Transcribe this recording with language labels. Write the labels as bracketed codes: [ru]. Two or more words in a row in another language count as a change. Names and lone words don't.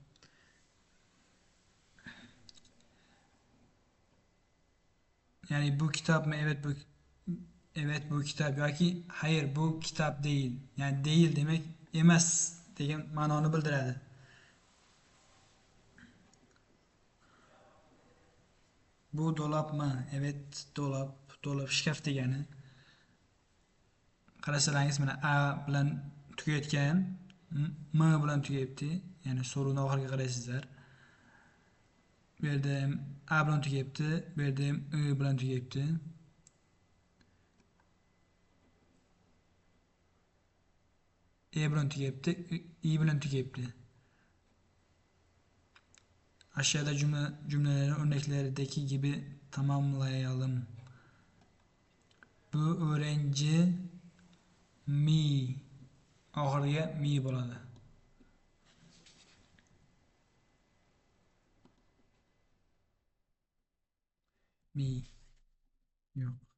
[tr] Yani bu kitap mı? Evet bu kitap yoki hayır bu kitap değil. [uz] Yani değil demek emas degan ma'noni bildiradi. [tr] Bu dolapmi? Evet dolap. [uz] Dolap shkaf degani. Qarasalaringiz mana a bilan tugayotgan, m bilan tugayapti. Ya'ni so'rovni oxiriga qaraysizlar. Bu yerda ham a bilan tugayapti, bu yerda ham i bilan tugayapti. E bilan tugayapti, i bilan tugayapti. [tr] Aşağıda cümlelerin örneklerindeki gibi tamamlayalım. Bu öğrenci mi [uz] oxiriga mi bo'ladi. Mi yo'q.